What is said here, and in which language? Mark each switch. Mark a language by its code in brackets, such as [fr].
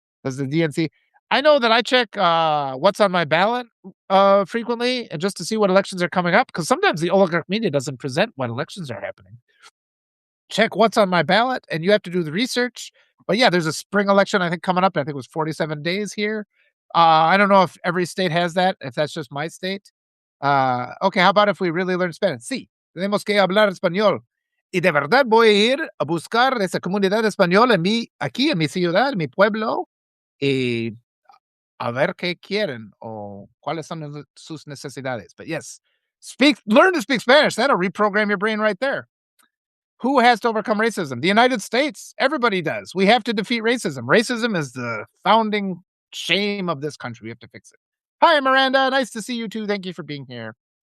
[en] Does the DNC I know that I check, what's on my ballot, frequently, and just to see what elections are coming up, because sometimes the oligarch media doesn't present when elections are happening. Check what's on my ballot, and you have to do the research. But yeah, there's a spring election, I think, coming up. I think it was 47 days here. I don't know if every state has that, if that's just my state. Okay, how about if we really learn Spanish? [es] Sí, tenemos que hablar español. Y de verdad voy a ir a buscar esa comunidad española aquí en mi ciudad, en mi pueblo, y a ver qué quieren o cuáles son sus necesidades. [en] But yes, learn to speak Spanish. That'll reprogram your brain right there. Who has to overcome racism? The United States. Everybody does. We have to defeat racism. Racism is the founding shame of this country. We have to fix it. Hi, Miranda. Nice to see you too. Thank you for being here.